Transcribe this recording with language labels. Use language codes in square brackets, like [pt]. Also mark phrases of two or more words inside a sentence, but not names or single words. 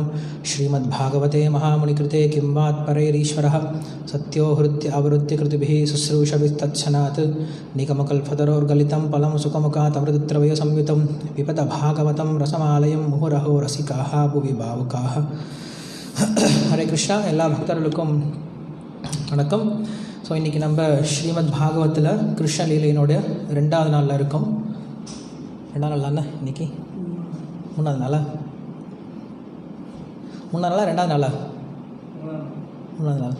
[sa] श्रीमद्भागवते महामुनिकृते किं वात्परैरीश्वरः सत्यो हृत्य अवरुद्ध्य कृतिभिः शुश्रूषविस्तत्क्षणात् निगमकल्पतरोर्गलितं फलं सुखमुखात् अमृतत्रवय संयुतं पिबत भागवतं रसमालयं मुहुरहो रसिकाः भुवि भावुकाः। [ta] हरे कृष्णा। எல்லா பக்தர்களுக்கும் வணக்கம். ஸோ இன்றைக்கி நம்ம ஸ்ரீமத் பாகவத்தில் கிருஷ்ண லீலையினோட ரெண்டாவது நாளில் இருக்கோம். ரெண்டாவது நாள் தானே இன்றைக்கி? மூணாவது நாளா? மூணாவது நாளா ரெண்டாவது நாளா? மூணாவது நாள்.